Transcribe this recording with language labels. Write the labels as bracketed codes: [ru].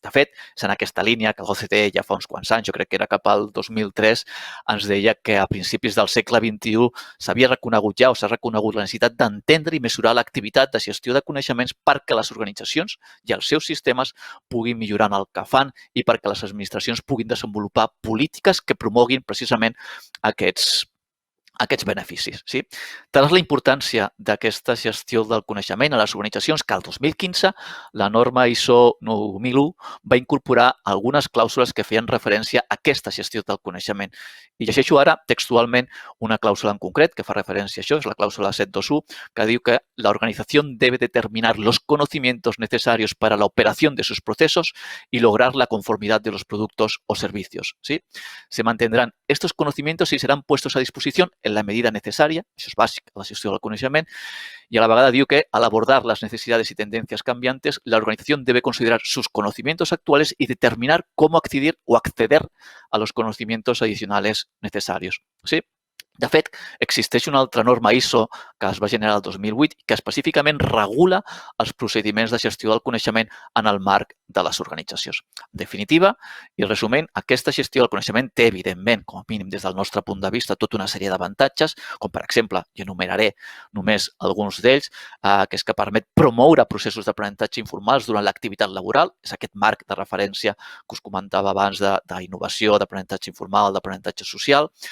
[ca] De fet, és en aquesta línia que l'OCDE ja fa uns quants anys, jo crec que era cap al 2003, ens deia que a principis del segle XXI s'havia reconegut ja o s'ha reconegut la necessitat d'entendre i mesurar l'activitat de gestió de coneixements perquè les organitzacions i els seus sistemes puguin millorar en el que fan i perquè les administracions puguin desenvolupar polítiques que promoguin precisament aquests beneficis. Sí? Tal és la importància d'aquesta gestió del coneixement a les organitzacions que el 2015 la norma ISO 9001 va incorporar algunes clàusules que feien referència a aquesta gestió del coneixement. I llegeixo ara textualment una clàusula en concret que fa referència a això, és la clàusula 721, que diu que [es] la organización debe determinar los conocimientos necesarios para la operación de sus procesos y lograr la conformidad de los productos o servicios. [ca] ¿Sí? [es] Se mantendrán estos conocimientos y serán puestos a disposición en la medida necesaria, [ca] això és bàsic, la gestió del coneixement, [es] y a la vegada diu que al abordar las necesidades y tendencias cambiantes, la organización debe considerar sus conocimientos actuales y determinar cómo acceder a los conocimientos adicionales necesarios. ¿Sí? [ca] De fet, existeix una altra norma ISO que es va generar el 2008 que específicament regula els procediments de gestió del coneixement en el marc de les organitzacions. En definitiva, i resumint, aquesta gestió del coneixement té, evidentment, com a mínim des del nostre punt de vista, tota una sèrie d'avantatges, com per exemple, i enumeraré només alguns d'ells, que és que permet promoure processos d'aprenentatge informals durant l'activitat laboral, és aquest marc de referència que us comentava abans d'innovació, d'aprenentatge informal, d'aprenentatge social.